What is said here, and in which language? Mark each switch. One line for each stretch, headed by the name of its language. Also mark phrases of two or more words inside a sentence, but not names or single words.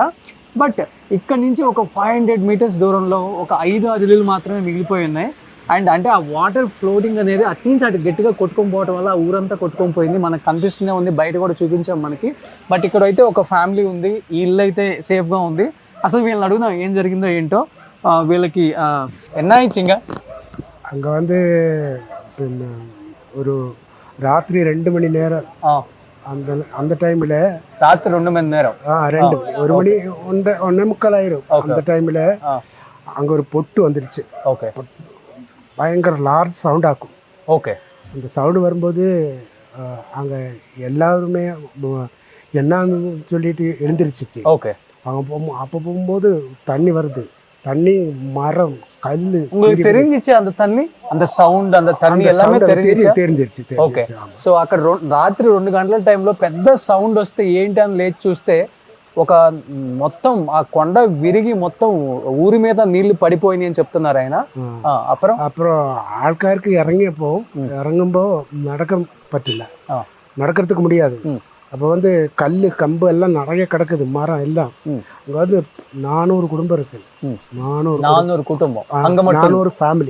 Telugu: బట్ ఇక్కడ నుంచి ఒక 500 మీటర్స్ దూరంలో ఒక 5-6 ఇల్లులు మాత్రమే మిగిలిపోయి ఉన్నాయి. అండ్ అంటే ఆ
English: water floating
Telugu: అనేది అటు నుంచి అటు గట్టిగా కొట్టుకొని పోవడం వల్ల ఊరంతా కొట్టుకొని పోయింది. మనకు కనిపిస్తూనే ఉంది, బయట కూడా చూపించాం మనకి. బట్ ఇక్కడ అయితే ఒక ఫ్యామిలీ ఉంది, ఈ ఇల్లు అయితే సేఫ్గా ఉంది. అసలు వీళ్ళని అడుగుదాం ఏం జరిగిందో ఏంటో. వీళ్ళకి
Tamil: என்ன ஆயிடுச்சுங்க? அங்கே வந்து ஒரு ராத்திரி 2 மணி நேரம் அந்த அந்த டைமில் ராத்திரி 2 மணி நேரம் 2 மணி 1 மணி 1:45 ஆயிரும். அந்த டைமில் அங்கே ஒரு பொட்டு வந்துடுச்சு. ஓகே. பயங்கர
English: large sound
Tamil: ஆக்கும். ஓகே. அந்த சவுண்டு வரும்போது அங்கே எல்லாருமே என்னன்னு சொல்லிட்டு எழுந்திருச்சிச்சு. ஓகே. அப்போ போகும்போது தண்ணி வருது, தண்ணி, மரம், கல். உங்களுக்கு தெரிஞ்சிச்சு அந்த தண்ணி, அந்த సౌండ్, அந்த தண்ணி எல்லாமே தெரிஞ்சிருச்சு.
Telugu: ఓకే. సో అక్కడ రాత్రి 2 గంటల టైంలో పెద్ద సౌండ్ వస్తే ఏంటి అని లేచి చూస్తే ఒక మొత్తం ఆ కొండ విరిగి మొత్తం ఊరి మీద నీళ్లు పడిపోయినాయి అని చెప్తున్నారు ఆయన.
Tamil: அப்புறம் ஆள்காருக்கு இறங்கும்போ நடக்க பറ്റില്ല, நடக்கிறதுக்கு முடியாது. அப்போ வந்து கல் கம்பு எல்லாம் நிறைய கிடக்குது, மரம் எல்லாம். அங்கே வந்து 400 குடும்பம் இருக்கு. 400 குடும்பம்,
English: 400 ஃபேமிலி.